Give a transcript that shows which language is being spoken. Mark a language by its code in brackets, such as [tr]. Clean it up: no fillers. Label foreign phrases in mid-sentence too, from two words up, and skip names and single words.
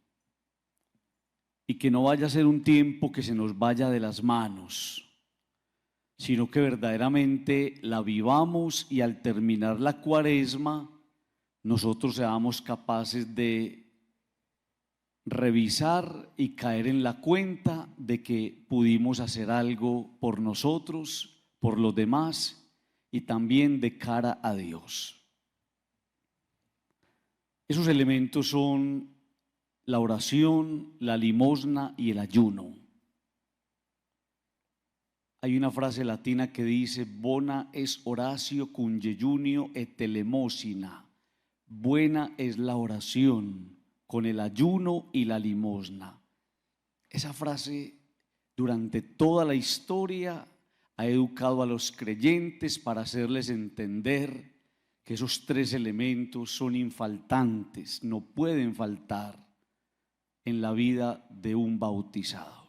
[es] y que no vaya a ser un tiempo que se nos vaya de las manos, sino que verdaderamente la vivamos y al terminar la Cuaresma nosotros seamos capaces de revisar y caer en la cuenta de que pudimos hacer algo por nosotros, por los demás y también de cara a Dios. Esos elementos son la oración, la limosna y el ayuno. Hay una frase latina que dice: [la] bona es oratio cum jejunio et elemosina. [es] Buena es la oración con el ayuno y la limosna. Esa frase durante toda la historia ha educado a los creyentes para hacerles entender que esos tres elementos son infaltantes, no pueden faltar en la vida de un bautizado.